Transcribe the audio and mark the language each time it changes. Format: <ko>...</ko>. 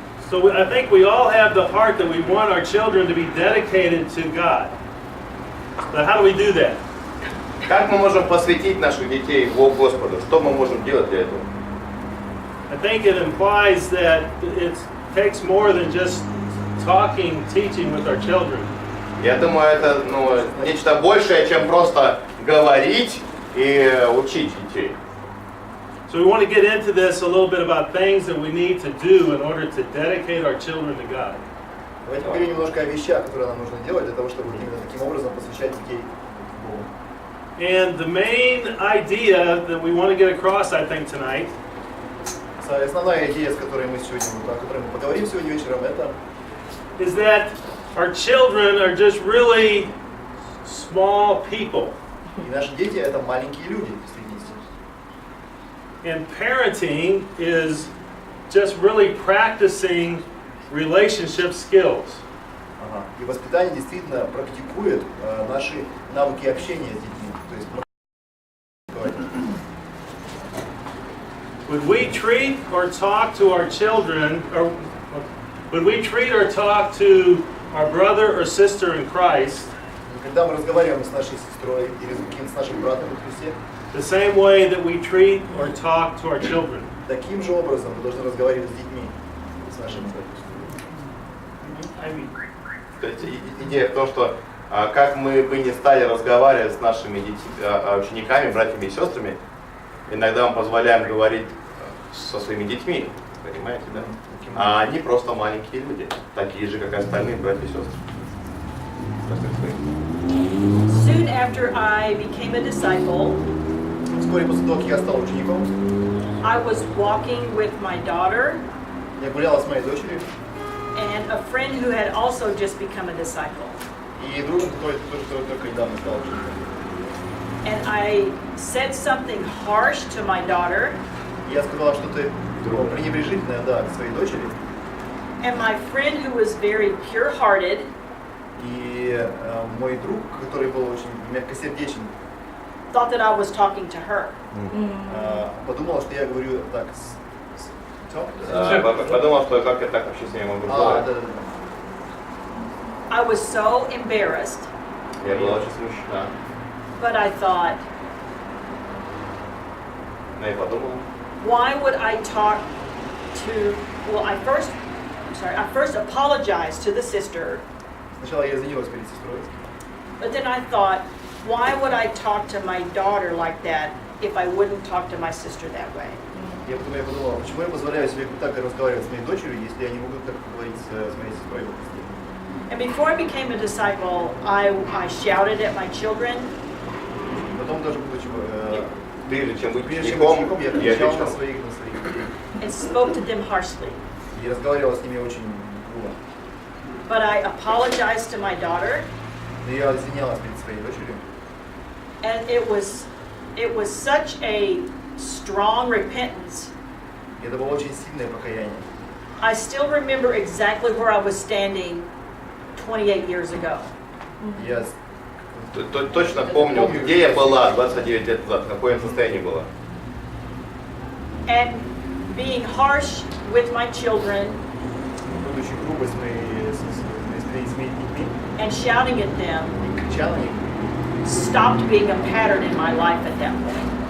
<en>So I think we all have the heart that we want our children to be dedicated to God. But how do we do that?</en> <ru>Как мы можем посвятить наших детей Господу? Что мы можем делать для этого?</ru> <en>I think it implies that it takes more than just talking, teaching with our children.</en> <ru>Я думаю, это нечто большее, чем просто говорить и учить детей.</ru> <en>So we want to get into this a little bit about things that we need to do in order to dedicate our children to God.</en> <ru>Давайте поговорим немножко о вещах, которые нам нужно делать для того, чтобы именно таким образом посвящать детей Богу.</ru> <en>And the main idea that we want to get across, I think, tonight</en> <ru>Основная идея, о которой мы поговорим сегодня вечером, это</ru> <en>is that our children are just really small people.</en> <ru>и наши дети это маленькие люди, действительно.</ru> <en>And parenting is just really practicing relationship skills.</en> <ru>Ага. И воспитание действительно практикует наши навыки общения с детьми. То есть</ru> <en>When we treat or talk to our children, or when we treat or talk to our brother or sister in Christ,</en> <ru>когда мы разговариваем с нашей сестрой или с нашим братом в Христе,</ru> <en>the same way that we treat or talk to our children.</en> <ru>таким же образом мы должны разговаривать с детьми, с нашими То есть идея в том, что как мы бы не стали разговаривать с нашими учениками, братьями и сестрами, иногда мы позволяем говорить со своими детьми, понимаете, да? А они просто маленькие люди, такие же, как и остальные братья и сестры.</ru> <en>Soon after I became a disciple,</en> <ru>Вскоре после того, как я стал учеником,</ru> <en>I was walking with my daughter</en> <ru>я гуляла с моей дочерью</ru> <en>and a friend who had also just become a disciple.</en> <ru>и другом, который только недавно стал учеником.</ru> <en>And I said something harsh to my daughter,</en> <ru>Я сказала что-то пренебрежительное, да, к своей дочери,</ru> <en>and my friend who was very pure-hearted</en> <ru>и мой друг, который был очень мягкосердечен,</ru> <en>thought that I was talking to her.</en> <ru>подумал, что я говорю так. Подумал, что как я так вообще с ней могу Да, говорить. да, да.</ru> <en>I was so embarrassed,</en> <ru>Я была очень смущена.</ru> <en>but I thought,</en> <ru>Но я подумала,</ru> <en>why would I talk to, well, I first apologized to the sister,</en> <ru>Сначала я извинилась перед сестрой,</ru> <en>but then I thought, why would I talk to my daughter like that if I wouldn't talk to my sister that way?</en> <ru>я подумала, почему я позволяю себе так разговаривать с моей дочерью, если я не могу так говорить с моей сестрой.</ru> <en>And before I became a disciple, I shouted at my children,</en> <ru>Потом даже будучи прежде чем быть учеником, я учеником, кричал на кричал. своих детей</ru> <en>and spoke to them harshly.</en> <ru>и разговаривал с ними очень грубо.</ru> <en>But I apologized to my daughter,</en> <ru>Но я извинялась перед своей дочерью.</ru> <en>and it was such a strong repentance.</en> <ru>И это было очень сильное покаяние.</ru> <en>I still remember exactly where I was standing 28 years ago.</en> <ru>Я Точно помню, где я была 29 лет назад, в каком я состоянии была.</ru> <en>And being harsh with my children,</en> <ru>будучи грубой с моими с моими детьми</ru> <en>and shouting at them</en> <ru>и крича на них,</ru> <en>stopped being a pattern in my life at that point.</en>